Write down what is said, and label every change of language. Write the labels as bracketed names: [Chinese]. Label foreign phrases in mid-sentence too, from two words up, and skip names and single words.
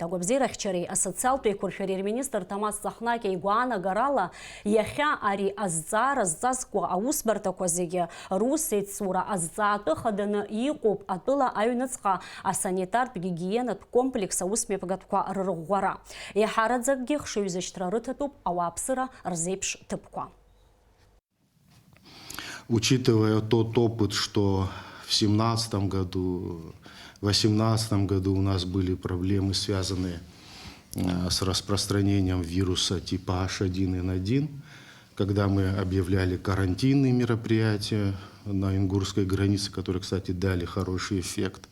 [Abkhazian] Агәабзиарахьчареи асоциалтә еиқәыршәареи рминистр Тамаз Ҵахнагиа игәаанагарала иахьа ари азҵаара зҵазкуа аусбарҭақәа зегьы рус еицура азҵаатәы хаданы иҟоуп атәыла аҩныҵҟа асанитартә гигиенатә комплекс аусмҩаԥгатәқәа рырӷәӷәара. Иҳараӡакгьы хшыҩзышьҭра рыҭатәуп ауааԥсыра рзеиԥш ҭыԥқәа. [Russian] Учитывая тот опыт, что в 2017 году, в 2018 году у нас были проблемы, связанные с распространением вируса типа H1N1, когда мы объявляли карантинные мероприятия на ингурской границе, которые, кстати, дали хороший эффект.